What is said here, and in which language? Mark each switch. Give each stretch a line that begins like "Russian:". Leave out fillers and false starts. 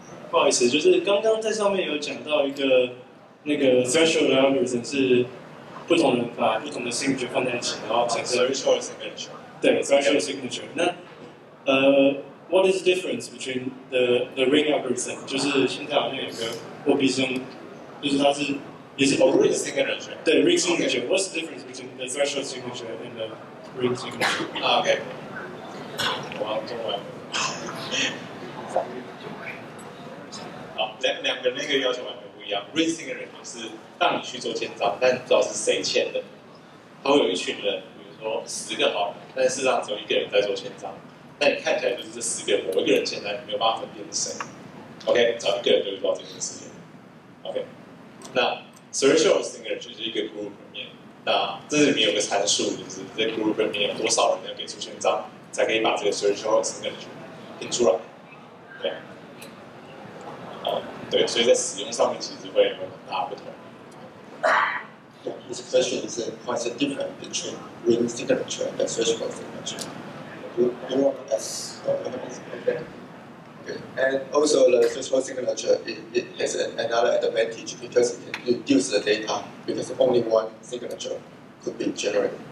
Chinese: 不好意思，就是刚刚在上面有讲到一个那个 threshold algorithm 是不同人把不同的 signature 放在一起，然后产生
English: threshold signature。对 threshold signature。那what is the difference between the ring algorithm？
Chinese: 就是现在好像有个货币是用，就是它是也是
English: ring signature。对 ring signature。What's the difference between the threshold signature and the ring signature？
Chinese: OK。 我要中文。好，两个那个要求完全不一样。ring signature 是让你去做签章，但你不知道是谁签的。他会有一群人，比如说10个好人，但事实上只有1个人在做签章。那你看起来就是这10个人某一个人签章，你没有办法分辨是谁。 OK， 找1个人就会知道这件事情。OK， 那 threshold signature 就是一个 group 里面，那这里面有个参数，就是这 group 里面有多少人要给出签章，才可以把这个 threshold signature 拼出来。对。对，所以在使用上面其实会有很大的不同。
English: His question is what's the difference between ring signature and threshold signature? You want to ask? Okay. And also the threshold signature it has another advantage because it can reduce the data because only one signature could be generated.